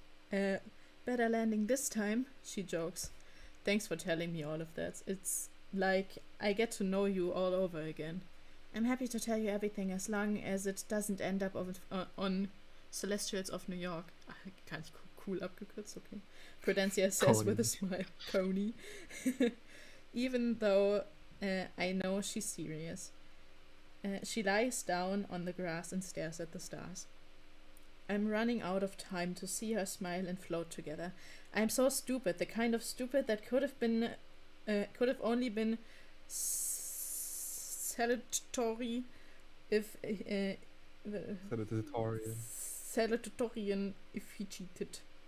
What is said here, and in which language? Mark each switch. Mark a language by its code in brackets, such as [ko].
[en] Better landing this time, she jokes. Thanks for telling me all of that. It's like I get to know you all over again. I'm happy to tell you everything as long as it doesn't end up on Celestials of New York. [de] Gar nicht cool abgekürzt, okay. [en] Prudencia says with a smile. Coney. Even though I know she's serious. She lies down on the grass and stares at the stars. I'm running out of time to see her smile and float together. I'm so stupid, the kind of stupid that could have only been salutatorian if he cheated.